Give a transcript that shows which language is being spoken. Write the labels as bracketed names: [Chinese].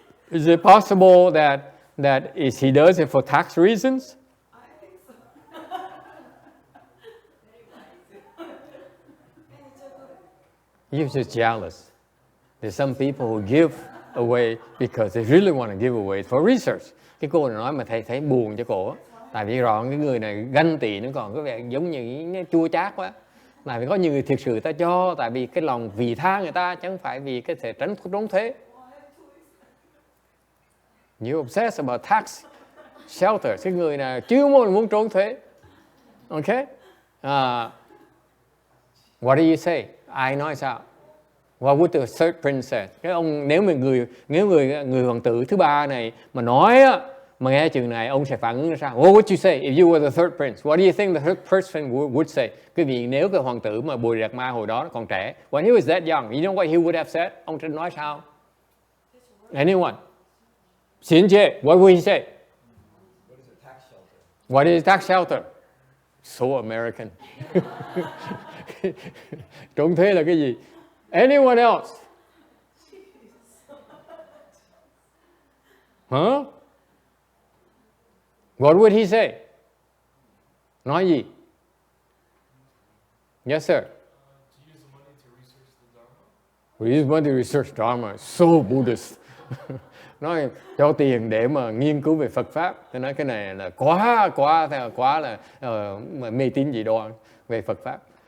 [English] Is it possible that he does it for tax reasons? You're just jealous. There's some people who give away because they really want to give away for research. [Vietnamese] Cái cô này nói mà thấy buồn cho cổ. Tại vì rõ cái người này ganh tị nó còn có vẻ giống như chua chát quá. Tại vì có nhiều người thiệt sự ta cho tại vì cái lòng vì tha người ta chứ không phải vì cái thể trốn thuế. [English] You obsessed about tax shelter. [Vietnamese] Cái người này chưa muốn trốn thuế. [English] Okay? What do you say? [Vietnamese] Ai nói sao? [English] What would the third prince say? [Vietnamese] Cái ông nếu người hoàng tử thứ ba này mà nói á, mà nghe chừng này ông sẽ phản ứng ra sao? [English] What would you say if you were the third prince? What do you think the third person would say? [Vietnamese] Quý vị nếu cái hoàng tử mà Bùi Đạt Ma hồi đó còn trẻ, [English] when he was that young, you know what he would have said? [Vietnamese] Ông sẽ nói sao? Anyone? [English] Xin chê, what would he say? What is a tax shelter? So American. [Vietnamese] Trốn thuế là cái gì? [English] Anyone else? Huh? What would he say? [Vietnamese] Nói gì? [English] Yes, sir. To use the money to research the Dharma. We use money to research Dharma. So Buddhist. [Vietnamese] Nói cho tiền để mà nghiên cứu về Phật Pháp. Tôi nói cái này là quá là mê tín dị đoan về Phật Pháp.